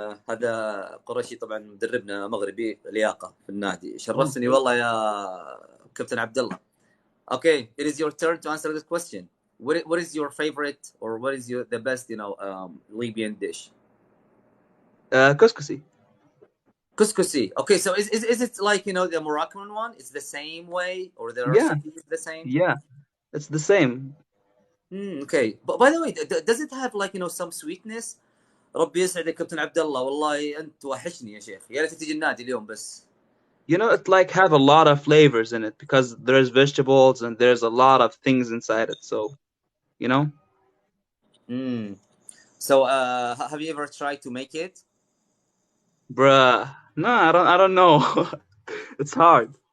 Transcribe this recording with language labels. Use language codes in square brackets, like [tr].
[ar] هذا قرشي طبعا مدربنا مغربي لياقه في النادي. شرفتني والله يا كابتن عبد الله. [en] Okay, it is your turn to answer this question. What is your favorite, or what is the best, Libyan dish? Couscous. Couscousi. Okay, so is it like, the Moroccan one? It's the same way, or there are Yeah, some things the same? yeah, it's the same. Okay. But by the way, does it have like, some sweetness? [ar] ربي يسعدك كابتن عبد الله، والله انت وحشني يا شيخ، يا ريت تجي النادي اليوم بس. [en] You know, it like have a lot of flavors in it because there's vegetables and there's a lot of things inside it. So, you know, So, have you ever tried to make it? bruh. No, I don't know. It's hard.